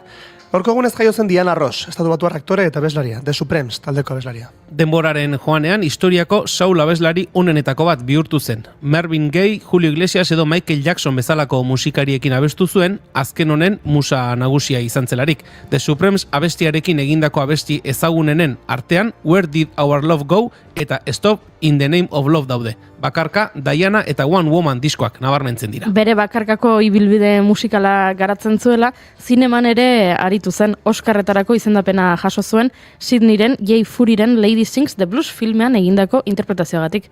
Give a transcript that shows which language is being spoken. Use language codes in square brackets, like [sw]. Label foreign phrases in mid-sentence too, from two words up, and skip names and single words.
[eu] Gaurko egunez jaio zen Diana Ross, estatubatuar aktore eta abeslaria, The Supremes taldeko abeslaria. Denboraren joanean historiako soul abeslari onenetako bat bihurtu zen. Marvin Gaye, Julio Iglesias edo Michael Jackson bezalako musikariekin abestu zuen, azken honen musa nagusia izan zelarik. The Supremes abestiarekin egindako abesti ezagunenen artean Where Did Our Love Go eta Stop in the Name of Love daude. Bakarka, Diana eta One Woman diskoak nabarmentzen dira. Bere bakarkako ibilbide musikala garatzen zuela, zineman ere aritu zen Oscarretarako izendapena jaso zuen Sydneyren Jay Furiren Lady Sings the Blues filmean egindako interpretazioagatik.